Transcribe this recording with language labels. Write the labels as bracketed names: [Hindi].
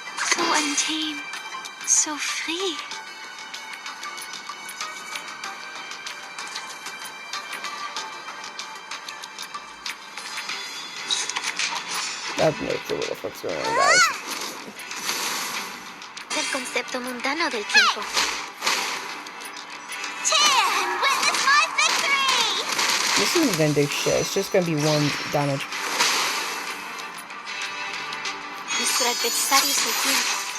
[English] So untamed, so free. I have no clue what the fuck's going on, guys. [Spanish] El concepto mundano del tiempo. [English] Cheer and witness my victory! This isn't gonna do shit. It's just gonna be 1 damage. [Spanish] Nuestro adversario es el tiempo.